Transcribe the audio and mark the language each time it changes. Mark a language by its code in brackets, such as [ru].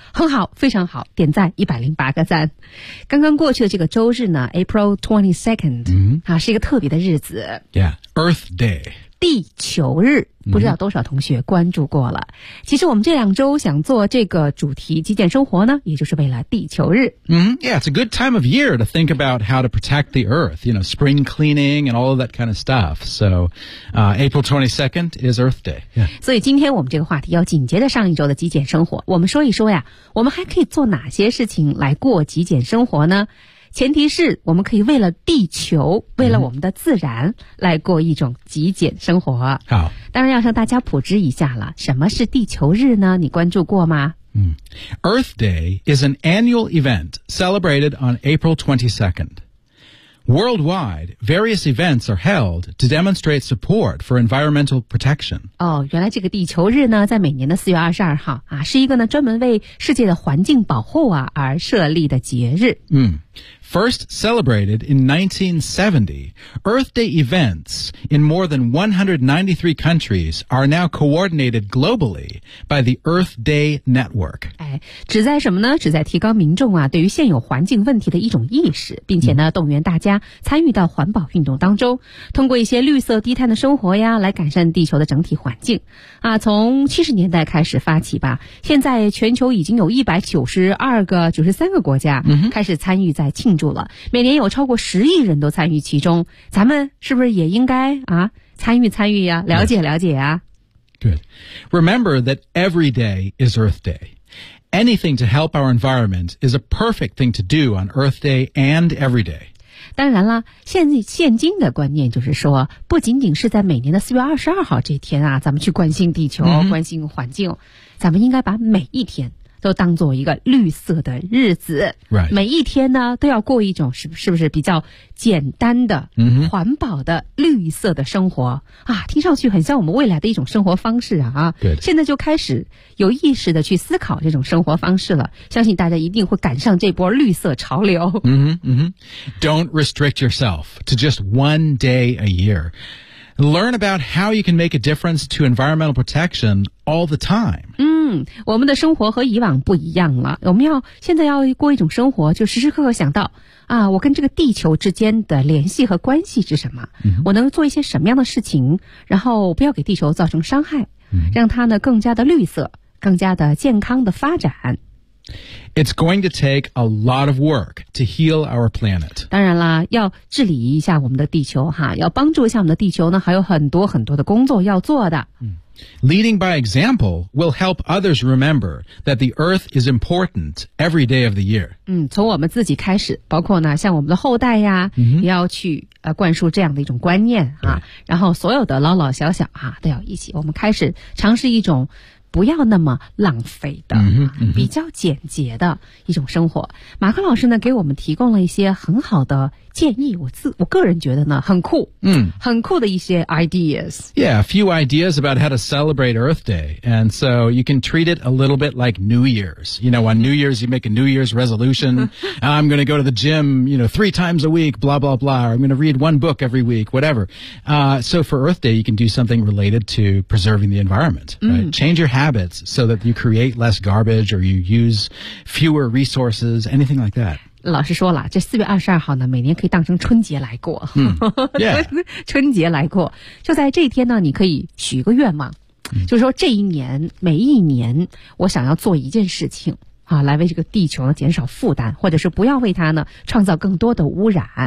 [zh] 很好，非常好，点赞108个赞。刚刚过去的这个周日呢 ,April 22nd,、啊、是一个特别的日子。 [en] Yeah, Earth Day. [zh] 地球日。不知道多少同学关注过了。其实我们这两周想做这个主题极简生活呢，也就是为了地球日。 [en] Yeah, it's a good time of year to think about how to protect the earth, you know, spring cleaning and all of that kind of stuff. So, April 22nd is Earth Day.、Yeah. [zh] 所以今天我们这个话题要紧接着上一周的极简生活。我们说一说呀，我们还可以做哪些事情来过极简生活呢？前提是我们可以为了地球，为了我们的自然来过一种极简生活。好，当然要向大家普及一下了，什么是地球日呢？你关注过吗？ [en] Earth Day is an annual event celebrated on April 22nd. Worldwide, various events are held to demonstrate support for environmental protection. [zh] 哦，原来这个地球日呢，在每年的4月22号啊，是一个呢专门为世界的环境保护啊而设立的节日。 [en] First celebrated in 1970, Earth Day events in more than 193 countries are now coordinated globally by the Earth Day Network. [zh] 哎，旨在什么呢？旨在提高民众啊对于现有环境问题的一种意识，并且呢动员大家参与到环保运动当中，通过一些绿色低碳的生活呀来改善地球的整体环境。啊，从70年代开始发起吧，现在全球已经有193个国家开始参与在庆祝了，每年有超过10亿人都参与其中，咱们是不是也应该啊参与参与呀、啊、了解了解呀、啊、 [en] Good. Remember that every day is Earth Day. Anything to help our environment is a perfect thing to do on Earth Day and every day. [zh] 当然了，现今的观念就是说，不仅仅是在每年的4月22号这天啊，咱们去关心地球、关心环境，咱们应该把每一天都当作一个绿色的日子。 [en] Right. [zh] 每一天呢，都要过一种是不是比较简单的、环保的绿色的生活啊，听上去很像我们未来的一种生活方式啊。对。现在就开始有意识的去思考这种生活方式了，相信大家一定会赶上这波绿色潮流。 [en] Don't restrict yourself to just one day a year. Learn about how you can make a difference to environmental protection all the time. [zh] 我们的生活和以往不一样了，我们要现在要过一种生活，就时时刻刻想到啊，我跟这个地球之间的联系和关系是什么、我能做一些什么样的事情，然后不要给地球造成伤害、让它呢更加的绿色，更加的健康的发展。 [en] It's going to take a lot of work to heal our planet. [zh] 当然啦，要治理一下我们的地球哈，要帮助一下我们的地球呢，还有很多很多的工作要做的。 [en] Leading by example will help others remember that the earth is important every day of the year. [zh] 从我们自己开始，包括呢，像我们的后代呀，也要去灌输这样的一种观念啊。然后所有的老老小小啊，都要一起，我们开始尝试一种不要那么浪费的比较简洁的一种生活。马克老师呢，给我们提供了一些很好的建议，我个人觉得呢，很酷，很酷的一些 ideas. [en] Yeah, a few ideas about how to celebrate Earth Day. And so you can treat it a little bit like New Year's. You know, on New Year's, you make a New Year's resolution. I'm going to go to the gym, you know, 3 times a week, blah, blah, blah. Or I'm going to read 1 book every week, whatever. So for Earth Day, you can do something related to preserving the environment. Right? Change your habits so that you create less garbage or you use fewer resources, anything like that. [zh] 老师说了，这4月22号呢，每年可以当成春节来过。春节来过。就在这一天呢，你可以许个愿望。就是说这一年，每一年，我想要做一件事情啊，来为这个地球呢减少负担，或者是不要为它呢创造更多的污染。